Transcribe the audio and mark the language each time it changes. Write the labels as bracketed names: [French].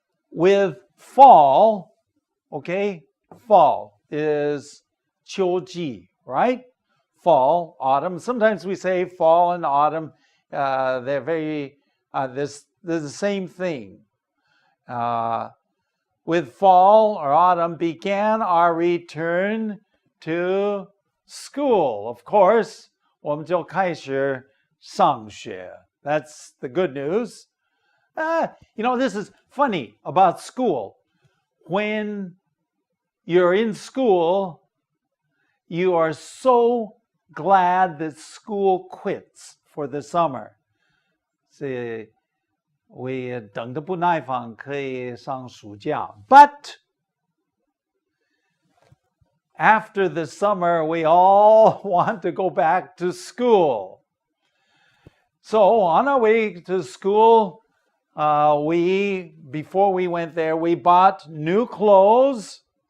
[English] With fall, fall is 秋季, right? Fall, autumn. Sometimes we say fall and autumn. They're very, they're the same thing. With fall or autumn began our return to school. Of course, [Chinese] 我们就开始上学. [English] That's the good news. This is funny about school. When you're in school, you are so glad that school quits for the summer. [Chinese] 所以我也等得不耐烦可以上暑假. [English] But after the summer, we all want to go back to school. So on our way to school, before we went there, we bought new clothes.